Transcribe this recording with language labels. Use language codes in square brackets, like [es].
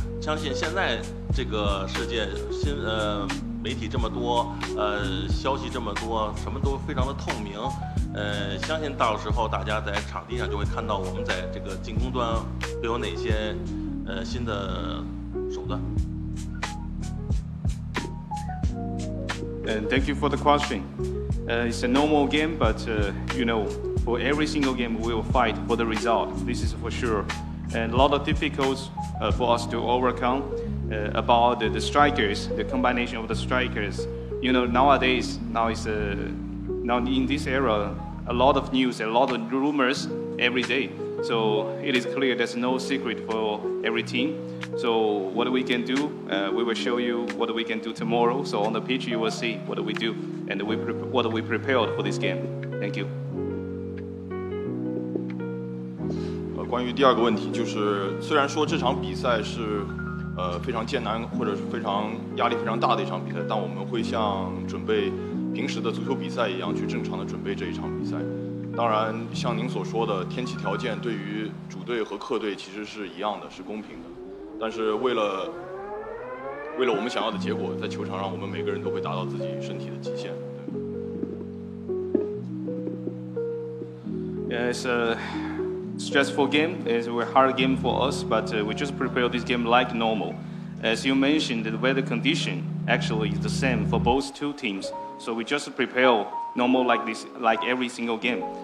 [zh] 相信现在这个世界媒体这么多，消息这么多，什么都非常的透明。相信到时候大家在场地上就会看到我们在这个进攻端会有哪些新的手段。 [en] And thank you for the question. It's a normal game, but for every single game we will fight for the result. This is for sure. And a lot of difficulties for us to overcome about the strikers, the combination of the strikers. Nowadays, now in this era, a lot of news, a lot of rumors every day. So it is clear there's no secret for every team. So what we can do, we will show you what we can do tomorrow. So on the pitch, you will see what we do and what we prepared for this game. Thank you. [zh] 关于第二个问题，就是虽然说这场比赛是非常艰难或者是非常压力非常大的一场比赛，但我们会像准备平时的足球比赛一样去正常的准备这一场比赛。当然，像您所说的，天气条件对于主队和客队其实是一样的，是公平的。但是为了我们想要的结果，在球场上我们每个人都会达到自己身体的极限。 [en] Yeah, it's a stressful game. It's a hard game for us, but we just prepare this game like normal. As you mentioned, the weather condition actually is the same for both two teams. So we just prepare normal like this, like every single game.